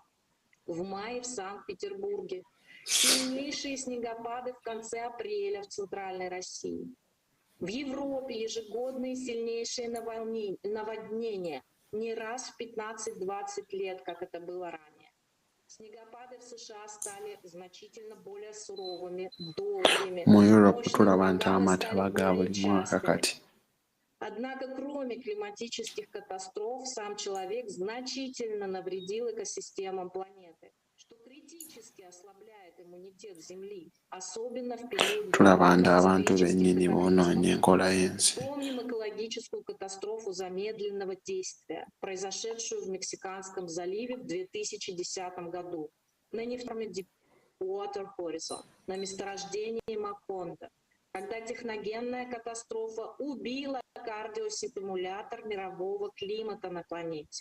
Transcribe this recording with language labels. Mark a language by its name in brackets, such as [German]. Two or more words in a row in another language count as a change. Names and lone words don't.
[Russian] В мае в Санкт-Петербурге, сильнейшие снегопады в конце апреля в Центральной России. В Европе ежегодные сильнейшие наводнения не раз в 15-20 лет, как это было ранее. Снегопады в США стали значительно более суровыми, долгими, [Ganda] mu Europe [Russian] мощные [Ganda] tulaba nti [Russian] ураганы [Ganda] amata [Russian] стали [Ganda] baga [Russian] более [Ganda] buli mwaka [Russian] частыми. [Ganda] kati. [Russian] Однако, кроме климатических катастроф, сам человек значительно навредил экосистемам планеты, что критически ослабляет иммунитет Земли, особенно в период [Ganda] Tulaba nti [Russian] глобальных [Ganda] abantu [Russian] циклических [Ganda] bennyini boonoonye [Russian] катаклизмов. [Ganda] enkola y'ensi. [Russian] Помним экологическую катастрофу замедленного действия, произошедшую в Мексиканском заливе в 2010 году на нефтяной Deepwater Horizon, на месторождении Макондо, когда техногенная катастрофа убила кардиостимулятор мирового климата на планете.